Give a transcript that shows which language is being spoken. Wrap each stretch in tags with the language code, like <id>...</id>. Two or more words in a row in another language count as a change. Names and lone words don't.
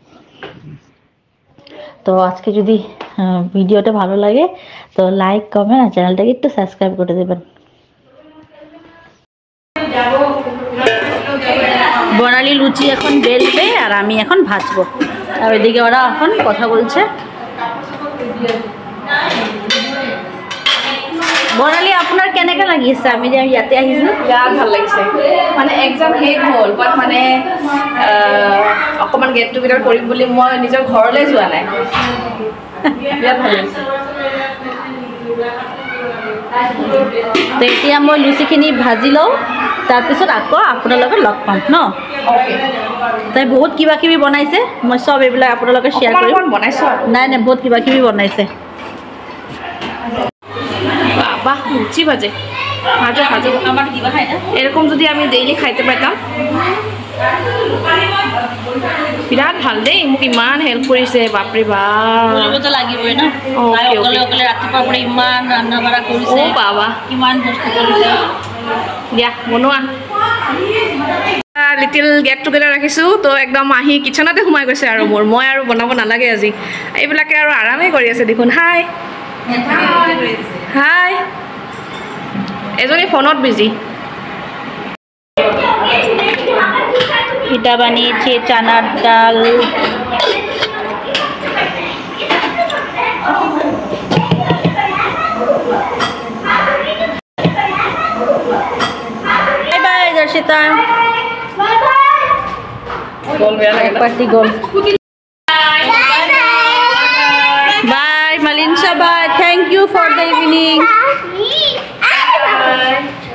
<bn>তো আজকে যদি ভিডিওটা ভালো লাগে তো লাইক, কমেন্ট আর চ্যানেলটাকে একটু সাবস্ক্রাইব করে দেবেন। বর্ণালী লুচি এখন বেলবে আর আমি এখন ভাজবো, আর ওইদিকে ওরা এখন কথা বলছে।</bn> <as>বৰ্ণালী আপোনাৰ কেনেকৈ লাগিছে আমি যে ইয়াতে আহিছোঁ? বিৰাট ভাল লাগিছে, মানে এক্সাম শেষ হ'ল বাট মানে অকণমান</as> <en>get together</en> <as>কৰিম বুলি মই নিজৰ ঘৰলৈ যোৱা নাই। বিৰাট ভাল লাগিছে। তো এতিয়া মই লুচিখিনি ভাজি লওঁ, তাৰপিছত আকৌ আপোনালোকক লগ পাম ন। অ'কে, তাই বহুত কিবা কিবি বনাইছে, মই চব এইবিলাক আপোনালোকে শ্বেয়াৰ কৰিম। বনাইছোঁ আৰু নাই নাই, বহুত কিবা কিবি বনাইছে।</as> <bn>বাহ, লুচি ভাজে ভাজা ভাজা আমার দিবা খাই না, এরকম যদি আমি ডেইলি খাইতে পাইতাম</bn> <as>বিৰাট ভাল দেই, মোক ইমান হেল্প কৰিছে বাপৰে বাপ। কৰিবতো লাগিবই ন, অকলে অকলে ৰাতিপুৱা পৰা ইমান ৰান্ধা বাঢ়া কৰিছে। অ' বাবা, কিমান বস্তু কৰিছে। দিয়া বনোৱা।</as> <en>little get together</en> <as>ৰাখিছোঁ, তো একদম আহি কিচেনতে সোমাই গৈছে আৰু মোৰ, মই আৰু বনাব নালাগে আজি। এইবিলাকে আৰু আৰামেই কৰি আছে দেখোন। হাই হাই, এজনী ফোনত বিজি।</as> <bn>পিঠা বানিয়েছে চানার ডাল,</bn> <en>bye bye</en> <bn>দর্শিতা, পার্টি গোল।</bn> <en>Bye, Malinsha. Bye. Thank you for the evening. Bye.</en>